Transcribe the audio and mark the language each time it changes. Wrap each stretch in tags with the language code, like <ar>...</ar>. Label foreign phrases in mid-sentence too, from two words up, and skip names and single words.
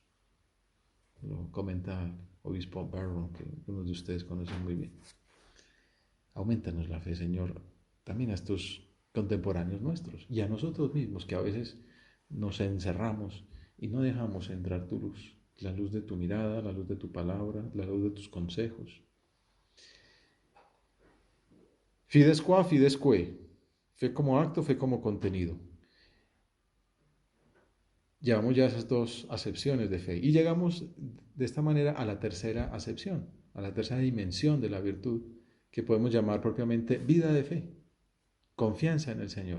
<es>Lo comenta el obispo Barron, que algunos de ustedes conocen muy bien. Aumentanos la fe, Señor, también a estos contemporáneos nuestros y a nosotros mismos, que a veces nos encerramos y no dejamos entrar tu luz, la luz de tu mirada, la luz de tu palabra, la luz de tus consejos.</es> <la>Fides qua, fides que.</la> <es>Fe como acto, fe como contenido. Llevamos ya esas dos acepciones de fe y llegamos de esta manera a la tercera acepción, a la tercera dimensión de la virtud, que podemos llamar propiamente vida de fe, confianza en el Señor.</es>